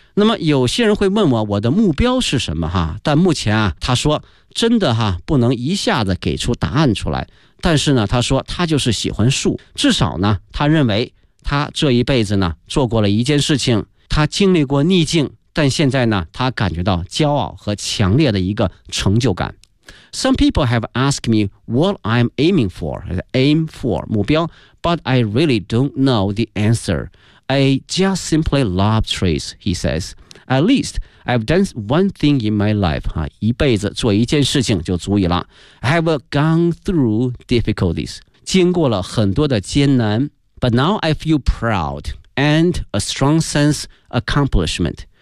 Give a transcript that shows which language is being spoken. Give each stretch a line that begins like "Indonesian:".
Chinese: 那么有些人会问我，我的目标是什么哈？但目前啊，他说真的哈，不能一下子给出答案出来。但是呢，他说他就是喜欢树，至少呢，他认为他这一辈子呢，做过了一件事情，他经历过逆境，但现在呢，他感觉到骄傲和强烈的一个成就感。
English: Some people have asked me what I'm aiming for, aim for 目标 ，but I really don't know the answer. I just simply love trees, he says. At least, I've done one thing in my life.
Chinese: 一辈子做一件事情就足以了。
English: I've gone through difficulties.
Chinese: 经过了很多的艰难。
English: But now I feel proud and a strong sense of accomplishment.